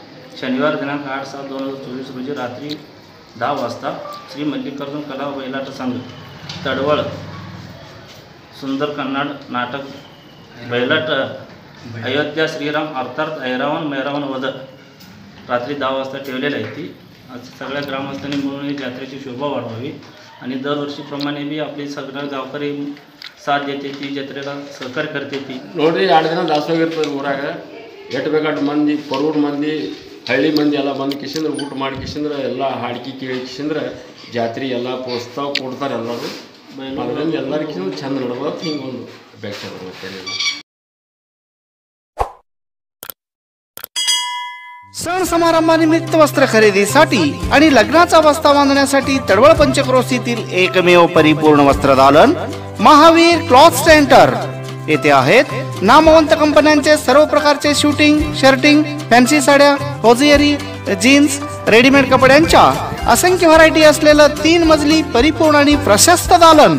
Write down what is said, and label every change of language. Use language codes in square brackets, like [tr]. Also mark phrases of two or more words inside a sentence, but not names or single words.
[mr] शनिवार दिनांक 8/7/2024 रोजी रात्री 10 वाजता श्री मल्लिकार्जुन कला बैलाट संघ तडवळ सुंदर कन्नड नाटक बैलाट अयोध्या श्रीराम अर्थात ऐरावण मैरावण वध रात्री 10 वाजता ठेवलेली आहे ती। सगळ्या ग्रामस्थांनी मिळून यात्रेची शोभा वाढवावी आणि दरवर्षीप्रमाणे बी आपली सगळ्या गावकरी साथ देते ती जत्रेला सहकार्य करते ती। [kn] ನೋಡ್ರಿ 2 ದಿನ ದಾಸೋಗಿರ್ತದೆ ಊರಾಗ ಎಷ್ಟು ಬೇಕಾದ ಮಂದಿ ಪರೂರ್ ಮಂದಿ ಹಳ್ಳಿ ಮಂದಿ ಎಲ್ಲ ಬಂದು ಕಿಶಂದ್ರೆ ಊಟ ಮಾಡಿ ಕಿಶಂದ್ರೆ ಎಲ್ಲ ಹಾಡ್ಕಿ ಕೇಳಿ ಕಿಶಂದ್ರೆ ಜಾತ್ರೆ ಎಲ್ಲ ಪ್ರೋತ್ಸಾಹ ಕೊಡ್ತಾರೆ ಎಲ್ಲರೂ। ಅದರಿಂದ ಎಲ್ಲರಿಗೂ ಚಂದ ನಡ್ಬೋದು ಹಿಂಗೊಂದು ಅಪೇಕ್ಷೆ ಬರ್ತೇನೆ। [mr] सण समारंभानिमित्त वस्त्र खरेदीसाठी आणि लग्नाचा बस्ता बांधण्यासाठी तडवळ पंचक्रोशीतील एकमेव परिपूर्ण वस्त्रदालन महावीर क्लॉथ सेंटर येथे आहेत। नामवंत कंपन्यांचे सर्व प्रकारचे शूटिंग, शर्टिंग, फॅन्सी साड्या, होजियरी, जीन्स, रेडीमेड कपड्यांच्या असंख्य व्हरायटी असलेलं 3 मजली परिपूर्ण आणि प्रशस्त दालन।